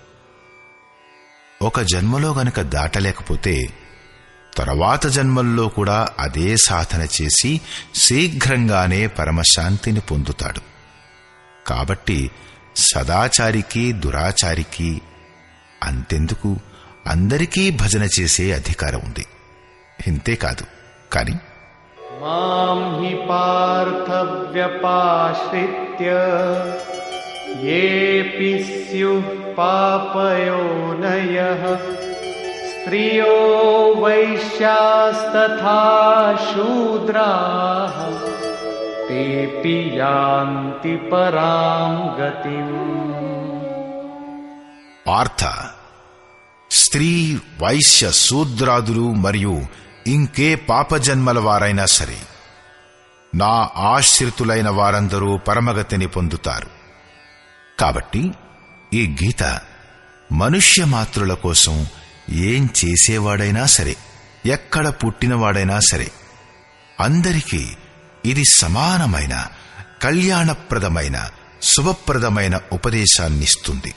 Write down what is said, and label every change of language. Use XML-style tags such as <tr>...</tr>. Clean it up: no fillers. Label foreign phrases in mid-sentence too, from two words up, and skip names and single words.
<te>ఒక జన్మలో గనక దాటలేకపోతే తరువాత జన్మల్లో కూడా అదే సాధన చేసి శీఘ్రంగానే పరమశాంతిని పొందుతాడు. కాబట్టి సదాచారికి దురాచారికి అంతెందుకు, అందరికీ భజన చేసే అధికారం ఉంది. ఇంతేకాదు, కాని</te> <sa>मां हि पार्थ व्यपाश्रित्य येऽपि स्युः पापयोनयः स्त्रियो वैश्यास्तथा शूद्राः तेऽपि यान्ति परां गतिम्.</sa> <te>పార్థ, స్త్రీ వైశ్య శూద్రాదులు మరియు ఇంకే పాపజన్మల వారైనా సరే నా ఆశ్రితులైన వారందరూ పరమగతిని పొందుతారు. కాబట్టి ఈ గీత మనుష్య మాతృల కోసం ఏం చేసేవాడైనా సరే, ఎక్కడ పుట్టినవాడైనా సరే, అందరికీ ఇది సమానమైన కళ్యాణప్రదమైన శుభప్రదమైన ఉపదేశాన్నిస్తుంది.</te>